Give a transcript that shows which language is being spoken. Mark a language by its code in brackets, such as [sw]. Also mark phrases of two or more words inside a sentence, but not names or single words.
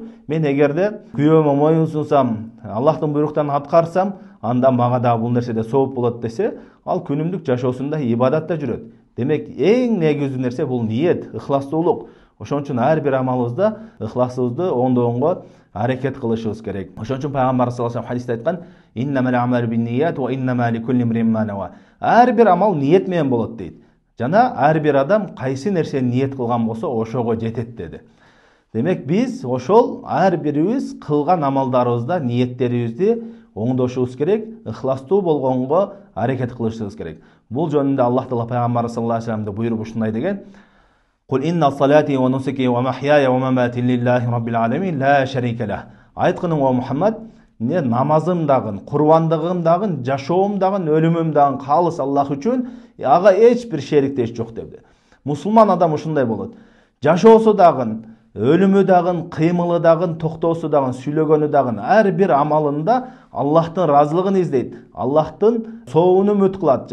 [ky] Мен эгерде күйөөмө моюн сунсам, Аллахтын буйруктарын аткарсам, анда мага да бул нерседе сооп болот десе, ал күнүмдүк жашоосунда ибадатта жүрөт. Демек, эң негизги нерсе бул ниет, ыхластуулук. Ошон үчүн ар бир амалыбызда ыхласыбызды оңдоого аракет кылышыбыз керек. Ошон үчүн пайгамбар [ar] صلى الله عليه وسلم [ky] хадисте айткан: [ar] "إنما الأعمال بالنيات وإنما لكل امرئ ما نوى." [ky] Ар бир амал ниет менен болот дейт. Жана ар бир адам кайсы нерсени ниет кылган болсо, ошого жетет деди. Демек, биз ошол ар бирибиз кылган амалдарыбызда ниеттерибизди оңдошубуз керек, ыхластуу болгонго аракет кылышыбыз керек. Бул жөнүндө Аллах Таала пайгамбар [ar] صلى الله عليه وسلم [ky] буйруп ушундай деген: [ar] "قل إن صلاتي ونسكي ومحياي ومماتي لله رب العالمين لا شريك له." [ky] Айткының о Мухаммад, не намазым дагы, курбандыгым дагы, жашоом дагы, өлүмүм дагы калыс Аллах үчүн, ага эч бир шериктеш жок депти. Мусулман адам ушундай болот. Жашоосу дагы, өлүмү дагы, кыймылы дагы, токтоосу дагы, сүйлөгөнү дагы, ар бир амалында Аллахтын разылыгын издейт, Аллахтын сообун үмүт кылат.